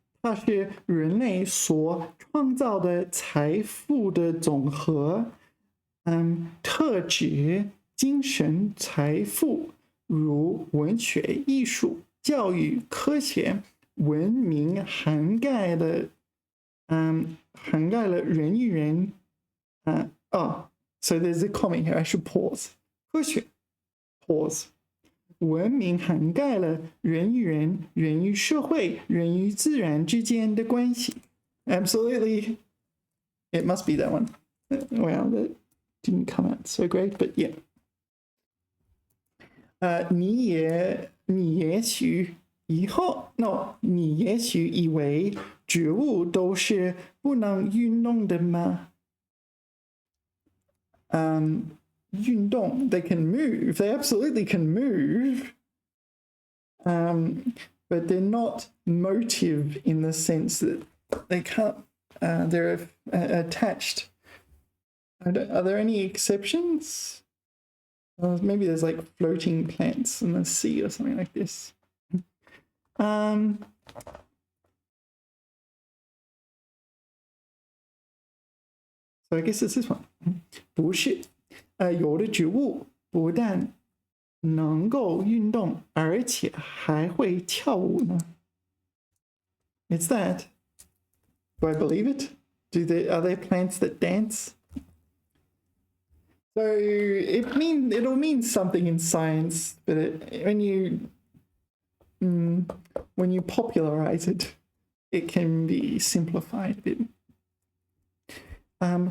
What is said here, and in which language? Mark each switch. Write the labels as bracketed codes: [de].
[zh] 它是人类所创造的财富的总和，特指精神财富，如文学、艺术、教育、科学、文明，涵盖了人与人。 [en] So there's a comment here. I should pause. 科学 pause. [zh] 文明涵盖了人与人、人与社会、人与自然之间的关系。 [en] Absolutely. It must be that one. Wow, that didn't come out so great, but yeah. [zh] 你也许以为植物都是不能运动的吗？ [en] 运动 they can move, they absolutely can move, but they're not motive in the sense that they can't, they're attached. Are there any exceptions? Maybe there's like floating plants in the sea or something like this. So I guess it's this one. [zh] 不是，有的植物不但能够运动，而且还会跳舞呢？ [en] It's that. Do I believe it? Are there plants that dance? So it'll mean something in science, but when you popularize it, it can be simplified a bit.